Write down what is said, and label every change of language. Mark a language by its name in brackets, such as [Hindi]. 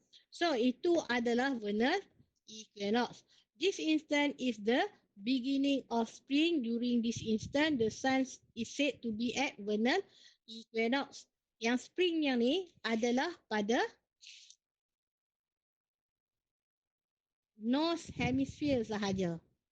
[Malay] So itu adalah vernal equinox. [English] This instant is the beginning of spring. During this instant, the sun is said to be at vernal equinox. [Malay] Yang spring yang ni adalah pada north hemisphere sahaja.